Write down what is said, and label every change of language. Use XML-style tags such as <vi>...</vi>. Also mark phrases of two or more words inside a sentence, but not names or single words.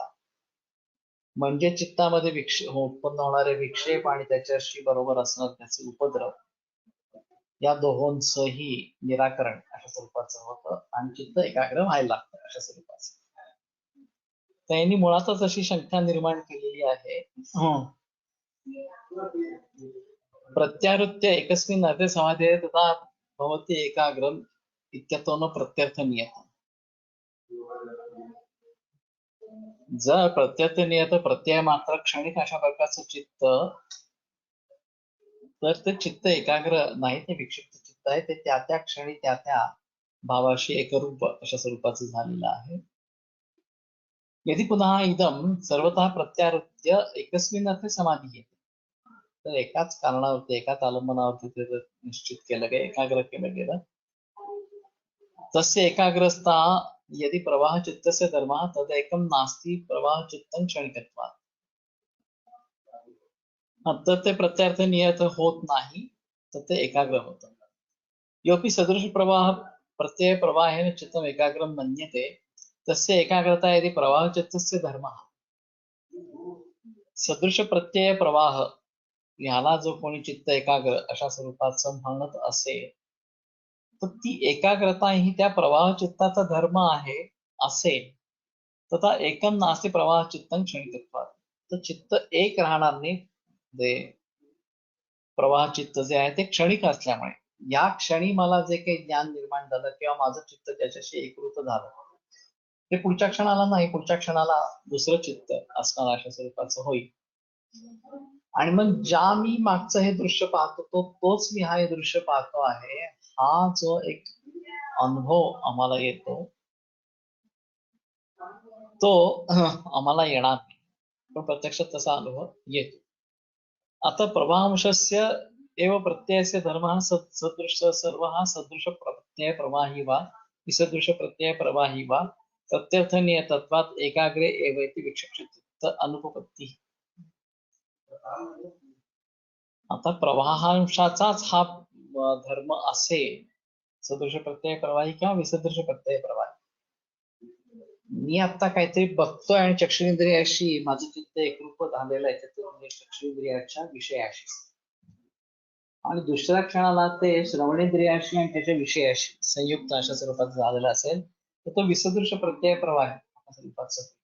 <mr>म्हणजे चित्तामध्ये उत्पन्न होणारे विक्षेप आणि त्याच्याशी बरोबर असणार त्याचे उपद्रव या दोहोंचंही निराकरण अशा स्वरूपाचं होतं आणि चित्त एकाग्र व्हायला लागतं अशा स्वरूपाचं. त्यांनी मुळातच अशी शंका निर्माण केलेली आहे.</mr> <sa>प्रत्यावृत्य एकस्मिन् अर्थे समाधेय तथा भवति एकाग्रम इत्यतो न प्रत्यर्थ नियत.</sa> <mr>जर</mr> <sa>प्रत्यर्थ नियत प्रत्यय मात्र क्षणिक</sa> <mr>अशा प्रकारचं चित्त, तर ते चित्त एकाग्र नाही, ते विक्षिप्त चित्त आहे. ते त्या त्या क्षणी त्या त्या भावाशी एकरूप अशा स्वरूपाचं झालेलं आहे.</mr> <sa>यदि पुनः इदम सर्वतः प्रत्यावृत्य एकस्मिन् अर्थे समाधी,</sa> <mr>तर एकाच कारणावरती एकाच आलंबनावरती ते जर निश्चित केलं गेलं, एकाग्र केलं गेलं,</mr> <sa>तस्य एकाग्रस्ता यदि प्रवाह चित्तस्य धर्मः तदेकं नास्ति प्रवाह चित्तं क्षणिकत्वात्.</sa> <mr>तर ते प्रत्यार्थ नियत होत नाही, तर ते एकाग्र होतं.</mr> <sa>योपि सदृश प्रवाह प्रत्यय प्रवाहेन चित्तम एकाग्रम मन्यते तस्य एकाग्रता यदि प्रवाह चित्तस्य धर्मः. सदृश प्रत्यय प्रवाह</sa> <mr>ह्याला जो कोणी चित्त एकाग्र अशा स्वरूपाचं म्हणत असेल, तर ती एकाग्रता ही त्या प्रवाह चित्ताचा धर्म आहे असेल,</mr> <sa>तथा एकम नास्ति प्रवाह चित्तं क्षणिकत्वात्.</sa> <mr>तर चित्त एक राहणार नाही, जे प्रवाह चित्त जे आहे ते क्षणिक असल्यामुळे. या क्षणी मला जे काही ज्ञान निर्माण झालं किंवा माझं चित्त त्याच्याशी एकरूप झालं, ते पुढच्या क्षणाला नाही, पुढच्या क्षणाला दुसरं चित्त असणार अशा स्वरूपाचं होईल. आणि मग ज्या मी मागचं हे दृश्य पाहतो तोच मी हे दृश्य पाहतो आहे, हा जो एक अनुभव आम्हाला येतो, तो आम्हाला येणार नाही, पण प्रत्यक्षात तसा अनुभव येतो.</mr> <sa>आता प्रवाहांशस्य एव प्रत्ययस्य धर्मः सदृश सर्वः सदृश प्रत्यय प्रवाही वा विसदृश प्रत्यय प्रवाही वा प्रत्यर्थ नियतत्वात् एकाग्रे एव इति विक्षिप्त अनुपपत्ती.</sa> <mr>आता प्रवाहांशाचाच हा धर्म असेल,</mr> <sa>सदृश प्रत्यय प्रवाही</sa> <mr>किंवा</mr> <sa>विसदृश प्रत्यय प्रवाही.</sa> <mr>मी आता काहीतरी बघतोय आणि चक्षुरेंद्रियाशी माझं चित्त एकरूप झालेलं आहे, चक्षुरेंद्रियाच्या विषयाशी, आणि दुसऱ्या क्षणाला ते श्रवणेंद्रियाशी आणि त्याच्या विषयाशी संयुक्त अशा स्वरूपात झालेला असेल, तर तो विसदृश प्रत्यय प्रवाह स्वरूपाचा.</mr>